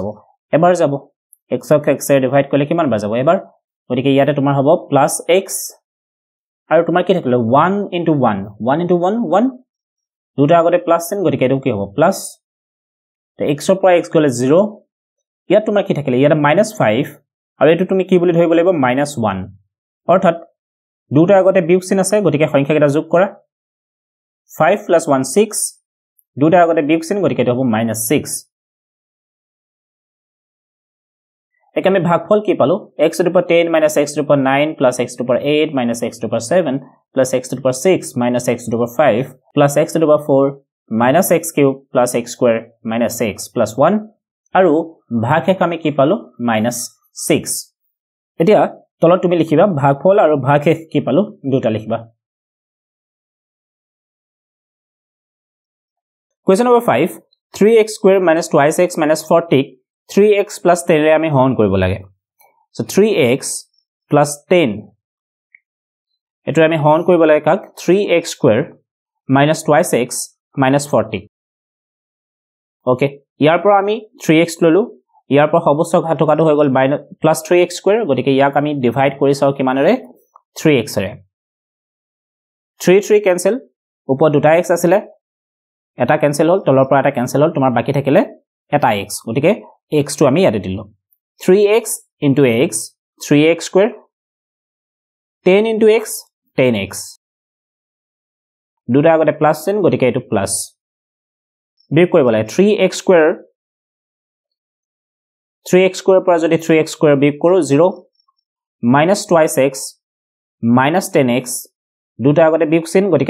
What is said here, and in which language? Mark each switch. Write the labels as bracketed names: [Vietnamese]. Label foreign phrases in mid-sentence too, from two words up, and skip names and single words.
[Assamese] এবাৰ যাব x ক x এ ডিভাইড কৰিলে কিমান বাৰ যাব এবাৰ গতিকে ইয়াতে তোমাৰ হ'ব +x আৰু তোমাৰ কি থাকিলে 1 into 1 1 দুটা আগতে প্লাস চিন গতিকে এটো কি হ'ব প্লাস তে x ৰ পৰা x গলে 0 ইয়াত তোমাৰ কি থাকিলে ইয়াতে -5 আৰু এটো তুমি কি বুলি ধৰিব লাগিব -1 অৰ্থাৎ দুটা আগতে বিয়োগ চিন আছে গতিকে সংখ্যা কেইটা যোগ কৰা 5 plus 1 6 দুটা আগতে বিয়োগ চিন গতিকে এটো হ'ব -6 একে আমি ভাগফল কি পালো [English] x to the power 10 minus x to the power 9 plus x to the power 8 minus x to the power 7 plus x to the power 6 minus x to the power 5 plus x to the power 4 minus x cube plus x square minus x plus 1 [Assamese] আৰু ভাগশেষ আমি কি পালো -6 এতিয়া তলত তুমি লিখিবা ভাগফল আৰু ভাগশেষ কি পালো দুটা লিখিবা [English] Question number 5 3x square minus 2x minus 40 3x plus 10 [Assamese] ৰে আমি হৰণ কৰিব লাগে [English] so 3x plus 10 [Assamese] এটো আমি হৰণ কৰিব লাগে কাক [English] 3x square minus 2x minus 40 [Assamese] ওকে ইয়াৰ পৰা আমি 3x ললো ইয়াৰ পৰা সবস্ত ঘাতকাটো হৈ গল [English] plus 3x square [Assamese] গতিকে ইয়াক আমি ডিভাইড কৰি চাও কিমানৰে 3x ৰে 3 কেনসেল ওপৰ দুটা x আছিল এটা কেনসেল হল তলৰ পৰা এটা কেনসেল হল তোমাৰ বাকি থাকিলে এটা x গতিকে x টো আমি ইয়াতে দিলো [English] 3x into x 3x square 10 into x 10x [Assamese] দুটা আগতে প্লাস চিন গতিকে এটো প্লাস বিয়োগ কৰিব লাগে 3x square পৰা যদি [English] 3x square [Assamese] বিয়োগ কৰো [English] 0 minus 2x minus 10x [Assamese] দুটা আগতে বিয়োগ চিন গতিকে